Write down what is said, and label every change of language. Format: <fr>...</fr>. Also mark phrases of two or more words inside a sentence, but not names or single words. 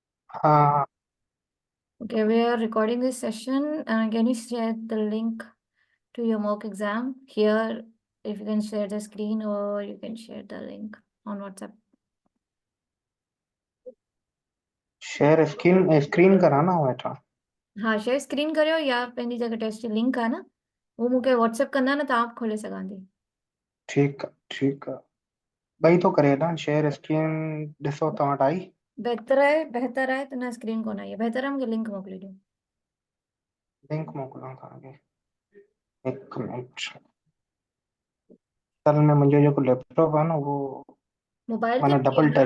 <sd>हाँ।</sd> <en>Okay, we are recording this session. Can you share the link to your mock exam here? If you can share the screen or you can share the link on WhatsApp. share screen screen</en> <ur>کرانا ہوا تھا.</ur> <sd>हाँ</sd> <en>share screen</en> <sd>करियो या पंहिंजी जगह</sd> <en>test link</en> <sd>आहे न वो मूंखे व्हाट्सएप कंदा न त आप खोले सघां थी।</sd> <ur>ٹھیک ہے ٹھیک ہے. بھائی تو کرے نا</ur> <en>share screen.</en> <sd>ॾिसो तव्हां वटि आई। बहितर आहे त न स्क्रीन कोन आई आहे बहितर आहे मूंखे लिंक मोकिले ॾियो। लिंक मोकिलियां तव्हांखे। हिकु मिनट। असल में मुंहिंजो जेको लैपटॉप आहे न उहो मोबाइल ते माना बि डबल आहे न</sd>